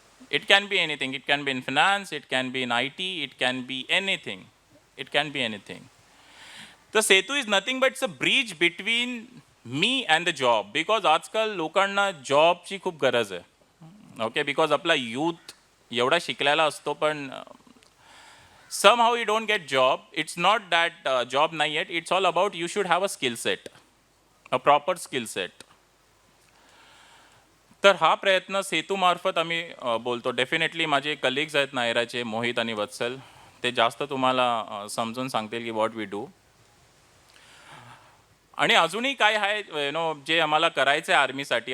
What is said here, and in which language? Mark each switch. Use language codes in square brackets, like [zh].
[en] It can be anything, it can be in finance, it can be in IT, it can be anything, it can be anything. तर Setu is nothing but it's a bridge between me and the job, because [mr] आजकाल लोकांना जॉबची खूप गरज आहे. [en] okay, because [mr] आपला youth एवढा शिकलेला असतो पण [en] somehow you don't get job. It's not that job nahi yet, it's all about you should have a skill set, a proper skill set. [mr] तर हा प्रयत्न सेतूमार्फत आम्ही बोलतो. डेफिनेटली माझे कलिग्स आहेत नायराचे, मोहित आणि वत्सल, ते जास्त तुम्हाला समजून सांगतील की [en] What we do. [mr] आणि अजूनही काय आहे जे आम्हाला करायचं आहे आर्मीसाठी.